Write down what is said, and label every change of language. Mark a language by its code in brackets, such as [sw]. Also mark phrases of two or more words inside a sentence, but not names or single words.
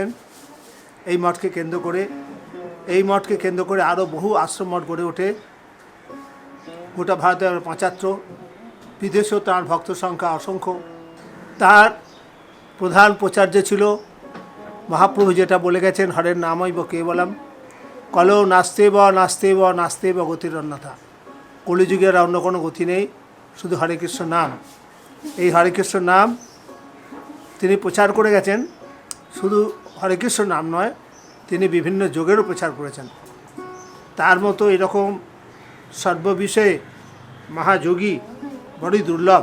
[bn] এই মঠকে কেন্দ্র করে আরও বহু আশ্রম মঠ গড়ে ওঠে। গোটা ভারতে ৭৫, বিদেশেও তাঁর ভক্ত সংখ্যা অসংখ্য। তার প্রধান প্রচার্য ছিল মহাপ্রভু যেটা বলে গেছেন, [sa] হরের নামৈব কেবলম কলৌ নাস্তেব নাস্তেব নাস্তেব গতিরন্যথা। [bn] কলিযুগের অন্য কোনো গতি নেই, শুধু হরে কৃষ্ণ নাম। এই হরে কৃষ্ণ নাম তিনি প্রচার করে গেছেন। শুধু হরে কৃষ্ণ নাম নয়, তিনি বিভিন্ন যোগেরও প্রচার করেছেন। তার মতো এরকম সর্ববিষয়ে মহাযোগী বড়ই দুর্লভ।